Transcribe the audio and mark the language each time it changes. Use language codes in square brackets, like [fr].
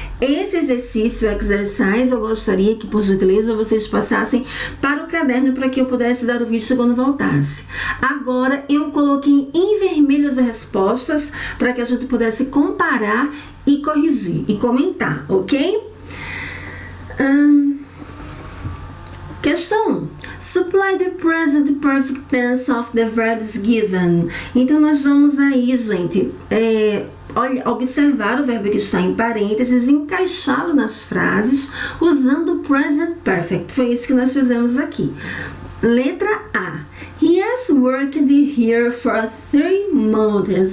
[pt] Esse exercício, exercise, eu gostaria que, por gentileza, vocês passassem para o caderno para que eu pudesse dar o visto quando voltasse. Agora, eu coloquei em vermelho as respostas para que a gente pudesse comparar e corrigir e comentar, ok? Questão 1. [en] Supply the present perfect tense of the verbs given. [pt] Então, nós vamos aí, gente, observar o verbo que está em parênteses, encaixá-lo nas frases usando o present perfect. Foi isso que nós fizemos aqui. Letra A. [en] He has worked here for 3 months.